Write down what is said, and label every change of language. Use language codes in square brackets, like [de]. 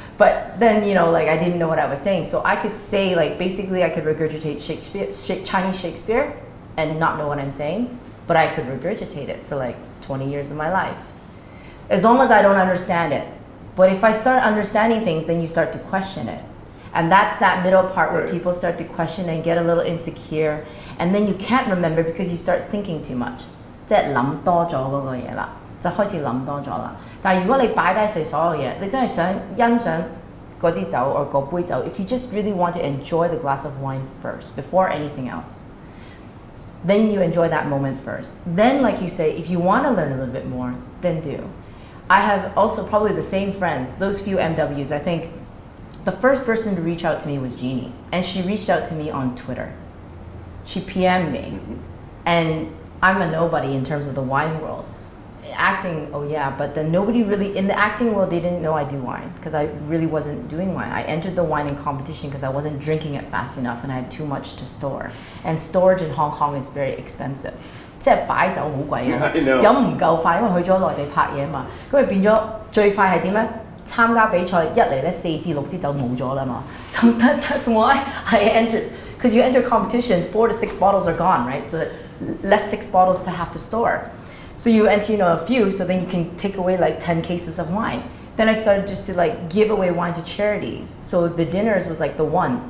[en] But then, I didn't know what I was saying. So I could say, basically I could regurgitate Chinese Shakespeare and not know what I'm saying, but I could regurgitate it for 20 years of my life. As long as I don't understand it. But if I start understanding things, then you start to question it. And that's that middle part where people start to question and get a little insecure, and then you can't remember because you start thinking too much. [yue] 即係諗多咗嗰個嘢啦，就開始諗多咗啦。 [en] 但係如果你擺低晒所有嘢，你真係想欣賞嗰支酒或嗰杯酒 if you just really want to enjoy the glass of wine first before anything else, then you enjoy that moment first. Then, like you say, if you want to learn a little bit more, then do. I have also probably the same friends, those few MWs. I think the first person to reach out to me was Jeannie, and she reached out to me on Twitter. She PM'd me, and I'm a nobody in terms of the wine world. Acting, oh yeah, but then nobody really, in the acting world, they didn't know I do wine, because I really wasn't doing wine. I entered the wine in competition because I wasn't drinking it fast enough, and I had too much to store. And storage in Hong Kong is very expensive. [yue] 即係擺酒好貴啊，飲唔夠快，因為去咗內地拍嘢嘛，咁咪變咗最快係點咧？參加比賽一嚟咧4至6支酒冇咗啦嘛。 [en] So that's why I entered, because you enter competition, 4 to 6 bottles are gone, right? So that's less 6 bottles to have to store. So you enter, a few, so then you can take away 10 cases of wine. Then I started just to give away wine to charities. So the dinners was the one.